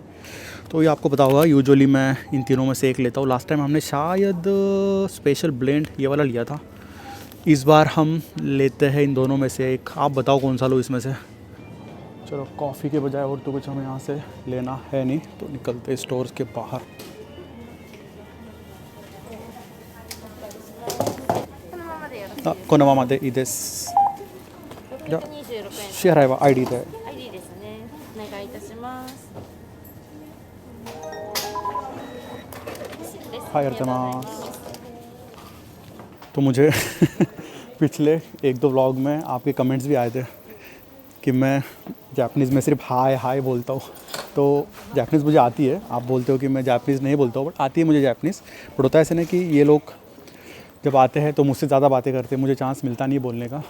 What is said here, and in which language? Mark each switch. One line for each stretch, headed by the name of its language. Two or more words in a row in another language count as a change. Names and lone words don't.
Hindi: तो ये आपको पता होगा, यूजुअली मैं इन तीनों में से एक लेता हूँ।
English: last time
Hindi: हमने शायद
English: special blend
Hindi: ये वाला लिया था। इस बार हम लेते हैं इन दोनों में से एक। आप बताओ कौन सा लो इसमें से। चलो कॉफ़ी के बजाय और तो कुछ हमें यहाँ से लेना है नहीं, तो निकलते स्टोर्स के बाहर।
Japanese: このままでいいです。じゃあ支払いは ID で。 ID ですね。お願いいたします。はい、ありがとうございます。
Hindi: तो मुझे पिछले 1-2 व्लॉग में आपके कमेंट्स भी आए थे कि मैं जापानीज़ में सिर्फ हाय बोलता हूँ। तो जापानीज़ मुझे आती है, आप बोलते हो कि मैं जापानीज़ नहीं बोलता हूँ, बट आती है मुझे जापानीज़। बट होता है ऐसे ना कि ये लोग जब आते हैं तो मुझसे ज़्यादा बातें करते हैं, मुझे चांस मिलता नहीं बोलने का।